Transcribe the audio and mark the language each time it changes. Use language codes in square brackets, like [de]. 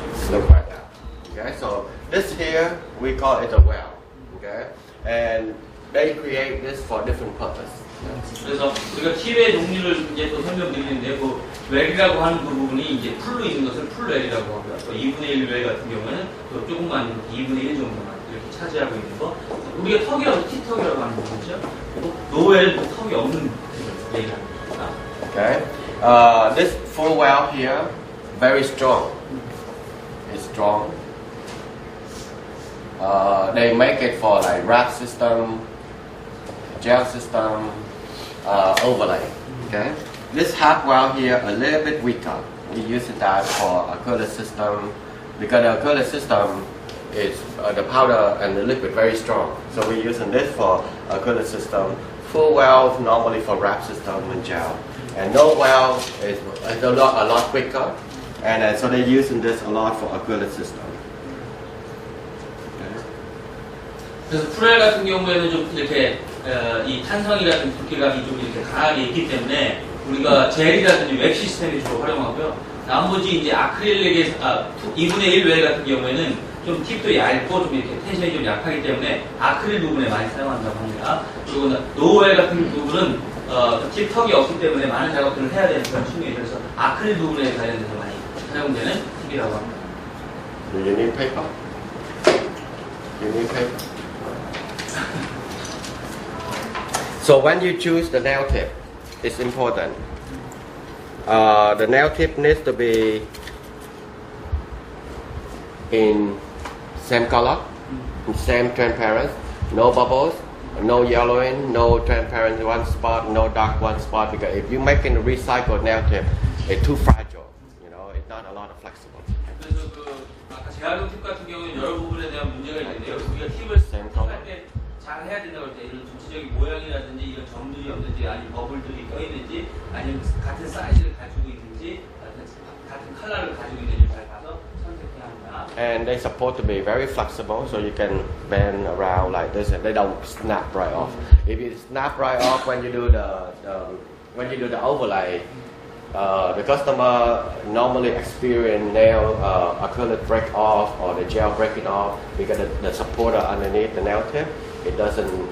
[en] Look like that. Okay, so this here we call it a well. Okay, and they create this for different purpose. [ko] 그래서 우리가 팁의 종류를 이제 또 설명드리는데 그 웰이라고 하는 그 부분이 이제 풀로 있는 것을 풀웰이라고 하고요. 또 2분의 1 웰 같은 경우에는 또 조금만 2분의 1 정도만 이렇게 차지하고 있는 거. 우리가 턱이라고 팁턱이라고 하는 부분이죠. 노웰 턱이 없는 얘기를 합니다. [en] Okay, this full well here very strong. It's strong. They make it for like wrap system, gel system, overlay. Okay, this Hardwell here a little bit weaker. We use that for acrylic system because the acrylic system is the powder and the liquid very strong. So we're using this for acrylic system. Full well normally for wrap system and gel, and no well is a lot quicker. And so they're using this a lot for acrylic system. [ko] 그래서 풀웰 같은 경우에는 좀 이렇게 이 탄성이라든지 두께감이 좀 이렇게 강하게 있기 때문에 우리가 젤이라든지 웹 시스템을 주로 활용하고요. 나머지 이제 아크릴릭의 2분의 1 웰 같은 경우에는 좀 팁도 얇고 좀 이렇게 텐션이 좀 약하기 때문에 아크릴 부분에 많이 사용한다고 합니다. 그리고 노웰 같은 부분은 팁 턱이 없기 때문에 많은 작업들을 해야 되는 그런 측면이 있어서 아크릴 부분에 관련돼서 많이 사용되는 팁이라고 합니다. [en] Do you need paper? You need paper? So when you choose the nail tip, it's important. The nail tip needs to be in same color, same transparent, no bubbles, no yellowing, no transparent one spot, no dark one spot. Because if you make a recycled nail tip, it's too fragile. You know, it's not a lot of flexible. [ko] 그래서 아까 재활용 팁 같은 경우는 여러 부분에 대한 문제가 있는데요. 우리가 팁을 할 때 잘 해야 된다고 할 때 이런 전체적인 모양이라든지 이런 점들이 없는지 아니면 버블들이 껴있는지 아니면 같은 사이즈를 가지고 있는지 같은 컬러를 가지고 있는지 잘 봐서 선택해야 합니다. [en] And they supposed to be very flexible, so you can bend around like this, and they don't snap right off. If you snap right off when you do the overlay, the customer normally experience nail acrylic break off or the gel breaking off because the supporter underneath the nail tip, it doesn't.